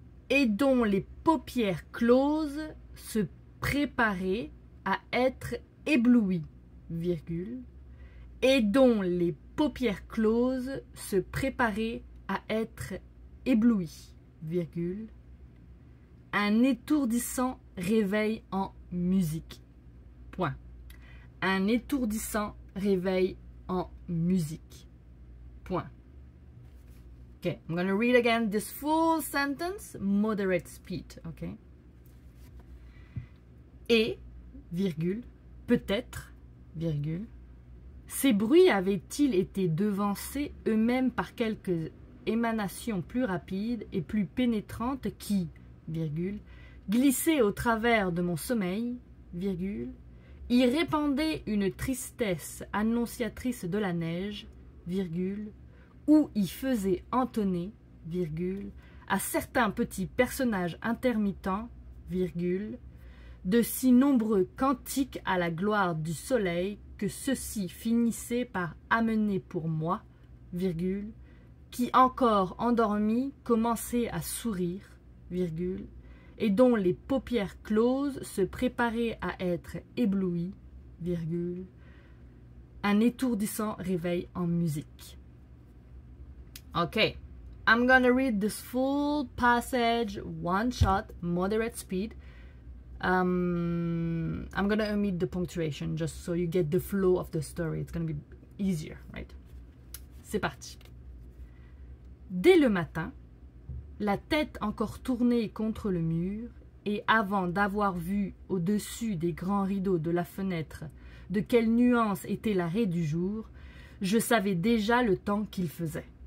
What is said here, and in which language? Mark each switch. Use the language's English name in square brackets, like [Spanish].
[French] et dont les paupières closes se préparaient à être éblouies, virgule, et dont les paupières closes se préparaient à être éblouies, virgule, un étourdissant réveil en musique. Point. Un étourdissant réveil en musique. Point. [English] Okay, I'm going to read again this full sentence, moderate speed, okay? [French] Et, virgule, peut-être, virgule, ces bruits avaient-ils été devancés eux-mêmes par quelques émanations plus rapides et plus pénétrantes qui, virgule, glissaient au travers de mon sommeil, virgule, y répandaient une tristesse annonciatrice de la neige, virgule, ou y faisaient entonner, virgule, à certains petits personnages intermittents, virgule, de si nombreux cantiques à la gloire du soleil que ceux-ci finissaient par amener pour moi, virgule, qui encore endormis commençaient à sourire, virgule, et dont les paupières closes se préparaient à être éblouies, virgule, un étourdissant réveil en musique. [English] Okay, I'm gonna read this full passage, one shot, moderate speed. I'm gonna omit the punctuation just so you get the flow of the story. It's gonna be easier, right? [French] C'est parti. Dès le matin, la tête encore tournée contre le mur, et avant d'avoir vu au-dessus des grands rideaux de la fenêtre de quelle nuance était la raie du jour, je savais déjà le temps qu'il faisait.